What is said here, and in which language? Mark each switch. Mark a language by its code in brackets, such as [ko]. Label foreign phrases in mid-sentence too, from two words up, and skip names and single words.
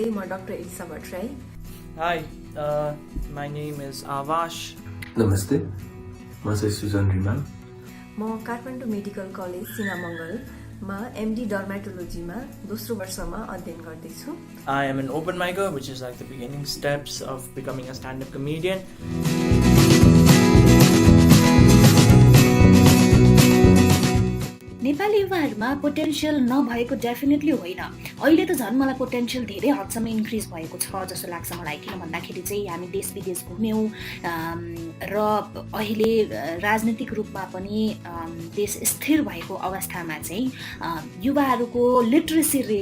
[en] Dr. Elisa Bhattrai. Hi, my name is Avash. [ne] नमस्ते, म चाहिँ सुजन रिमाल. म काठमाडौँ मेडिकल कलेज सिनामङ्गलमा MD डर्मेटोलोजीमा दोस्रो वर्षमा अध्ययन गर्दैछु. [en] I am an open micer, which is like the beginning steps of becoming a stand-up comedian. [ne] नेपाली युवाहरूमा पोटेन्सियल नभएको डेफिनेटली होइन. अहिले त झन् मलाई पोटेन्सियल धेरै हदसम्म इन्क्रिज भएको छ जस्तो लाग्छ मलाई. किन भन्दाखेरि चाहिँ हामी देश विदेश घुम्यौँ र अहिले राजनीतिक रूपमा पनि देश स्थिर भएको अवस्थामा चाहिँ युवाहरूको [en] literacy rate